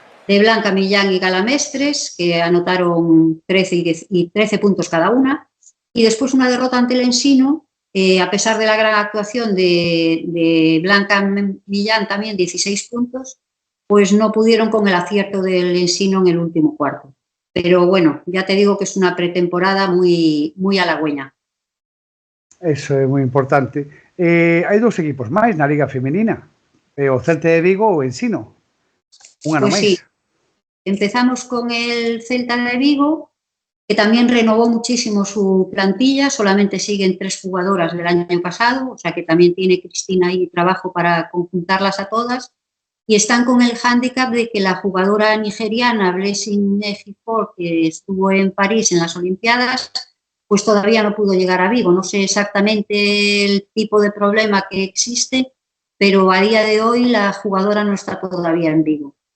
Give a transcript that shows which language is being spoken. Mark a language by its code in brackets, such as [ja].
[es] de Blanca Millán y Galamestres, que anotaron 13 puntos cada una, y después una derrota ante el Ensino, a pesar de la gran actuación de Blanca Millán, también 16 puntos, pues no pudieron con el acierto del Ensino en el último cuarto. Pero bueno, ya te digo que es una pretemporada muy halagüeña. [gl] Eso é moi importante. Hai 2 equipos máis na Liga Femenina, o Celta de Vigo ou o Ensino. Un ano máis. [es] Sí. Empezamos con el Celta de Vigo, que también renovó muchísimo su plantilla, solamente siguen 3 jugadoras del año pasado, o sea que también tiene Cristina ahí trabajo para conjuntarlas a todas, y están con el hándicap de que la jugadora nigeriana Blessing Nefifor, que estuvo en París en las Olimpiadas, pues todavía no pudo llegar a Vigo. No sé exactamente el tipo de problema que existe, pero a día de hoy la jugadora no está todavía en Vigo.